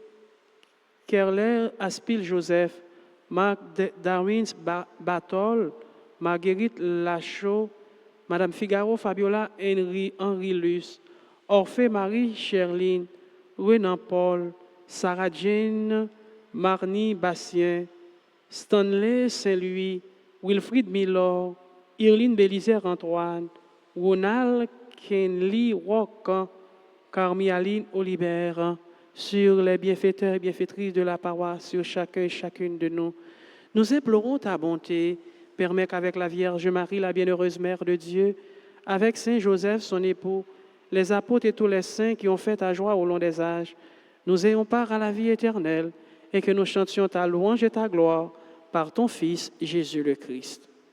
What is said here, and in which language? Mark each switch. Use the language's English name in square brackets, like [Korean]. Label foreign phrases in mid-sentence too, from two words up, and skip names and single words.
[French] Aspil Joseph, Marc Darwins Batol, Marguerite Lachaud, Madame Figaro Fabiola Henri Luce, Orphée Marie Cherline, Renan Paul, Sarah Jane Marnie Bastien, Stanley Saint-Louis, Wilfried Milor, Irline Bélisaire Antoine, Ronald Kenley Rocan, Carmi-Aline Olibert, sur les bienfaiteurs et bienfaitrices de la paroisse, sur chacun et chacune de nous. Nous implorons ta bonté. Permets qu'avec la Vierge Marie, la bienheureuse Mère de Dieu, avec Saint Joseph, son époux, les apôtres et tous les saints qui ont fait ta joie au long des âges, nous ayons part à la vie éternelle et que nous chantions ta louange et ta gloire par ton Fils, Jésus le Christ.